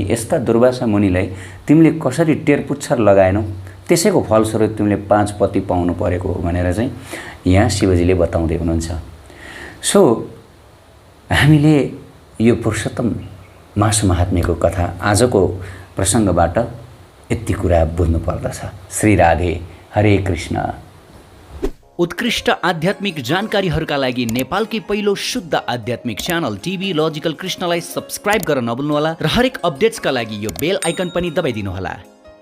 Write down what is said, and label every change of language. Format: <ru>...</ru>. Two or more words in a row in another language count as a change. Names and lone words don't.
<ne>यस्ता दुर्वासा मुनिलाई तिमीले कसरी टेरपुच्छर लगाएनौ, त्यसैको फलस्वरूप तिमीले 5 पति पाउनु परेको हो भनेर चाहिँ यहाँ शिवजीले बताउँदै हुनुहुन्छ। सो हामीले यो पुरुषोत्तम मास महात्म्यको कथा आजको प्रसङ्गबाट यति कुरा बुझ्नु पर्दछ। श्री राधे, हरे कृष्ण। उत्कृष्ट आध्यात्मिक जानकारीहरूका लागि नेपालकै पहिलो शुद्ध आध्यात्मिक च्यानल टिभी लजिकल कृष्णलाई सब्स्क्राइब गर्न नभुल्नुहोला र हरेक अपडेट्सका लागि यो</ne> <en>bell icon</en> <ne>पनि दबाइदिनुहोला।</ne>